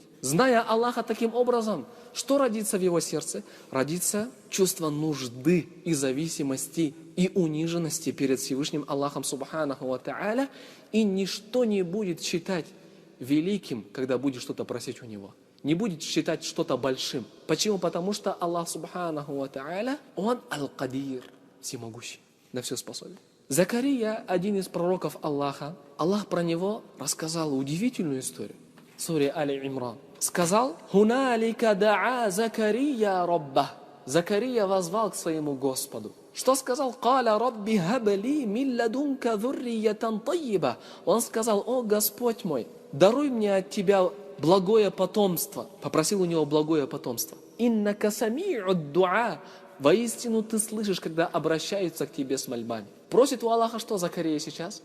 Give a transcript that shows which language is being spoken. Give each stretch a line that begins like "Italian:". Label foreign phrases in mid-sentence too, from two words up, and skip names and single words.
Russian: Зная Аллаха таким образом, что родится в его сердце? Родится чувство нужды и зависимости и униженности перед Всевышним Аллахом
Arabic: سبحانه وتعالى,
Russian: и ничто не будет считать великим, когда будет что-то просить у него. Не будет считать что-то большим. Почему? Потому что Аллах
Arabic: سبحانه وتعالى,
Russian: Он Аль-Кадир, всемогущий, на все способен. Закария, один из пророков Аллаха, Аллах про него рассказал удивительную историю. В суре Али-Имран. Сказал:
Arabic: «هنالك دعا زكريا ربه».
Russian: Закария возвал к своему Господу. Что сказал?
Arabic: «قال رب هب لي من لدنك ذرية طيبة».
Russian: Он сказал: «О Господь мой, даруй мне от Тебя благое потомство». Попросил у него благое потомство.
Arabic: «إنك سميع الدعاء».
Russian: Воистину ты слышишь, когда обращаются к тебе с мольбами. Просит у Аллаха что Закария сейчас?